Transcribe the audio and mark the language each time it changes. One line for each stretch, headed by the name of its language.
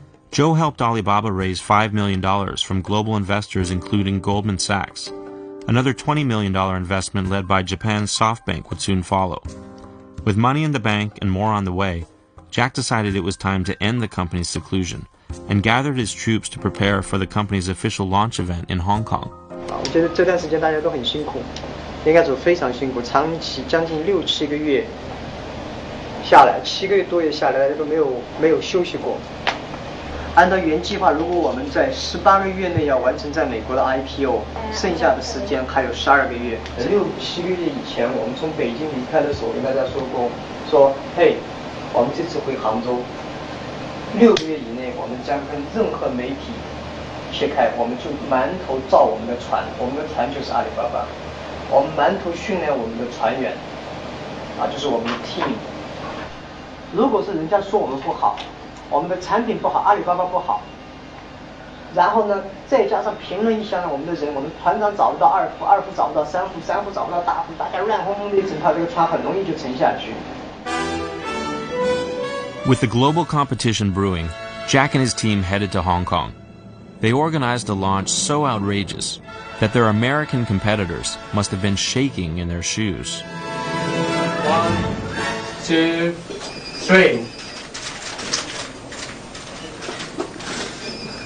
English: Joe helped Alibaba raise $5 million from global investors including Goldman Sachs. Another $20 million investment led by Japan's SoftBank would soon follow. With money in the bank and more on the way, Jack decided it was time to end the company's seclusion and gathered his troops to prepare for the company's official launch event in Hong Kong.
Chinese: 我觉得这段时间大家都很辛苦，应该说非常辛苦，长期将近6、7个月下来，7个月多月下来，大家都没有休息过。按照原计划，如果我们在18个月内要完成在美国的 IPO， 剩下的时间还有12个月。 6、7个月以前，我们从北京离开的时候，跟大家说过，嘿，我们这次回杭州，6个月以内，我们将跟任何媒体切开，我们就埋头造我们的船，我们的船就是阿里巴巴，我们埋头训练我们的船员，就是我们的 team。如果是人家说我们不好，我们的产品不好，阿里巴巴不好，然后呢，再加上评论一下呢，我们的人，我们团长找不到二副，二副找不到三副，三副找不到大副，大家乱哄哄的一整套，这个船很容易就沉下去。
English: With the global competition brewing, Jack and his team headed to Hong Kong. They organized a launch so outrageous that their American competitors must have been shaking in their shoes. 1, 2, 3.